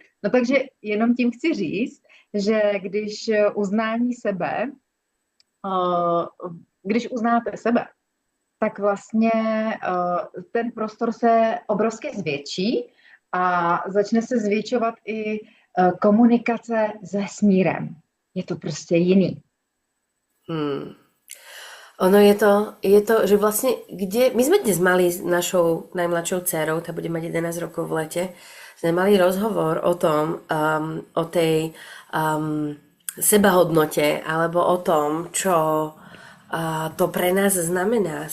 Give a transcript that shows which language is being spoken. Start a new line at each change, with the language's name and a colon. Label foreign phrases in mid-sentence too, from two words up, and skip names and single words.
Czech: No takže jenom tím chci říct, že když uznáte sebe, tak vlastně ten prostor se obrovsky zvětší a začne se zvětšovat i komunikace se smírem. Je to prostě jiný. Ono je to,
Slovak: že vlastne, my sme dnes mali s našou najmladšou dcérou, tá bude mať 11 rokov v lete, sme mali rozhovor o tom, o tej sebahodnote, alebo o tom, čo to pre nás znamená.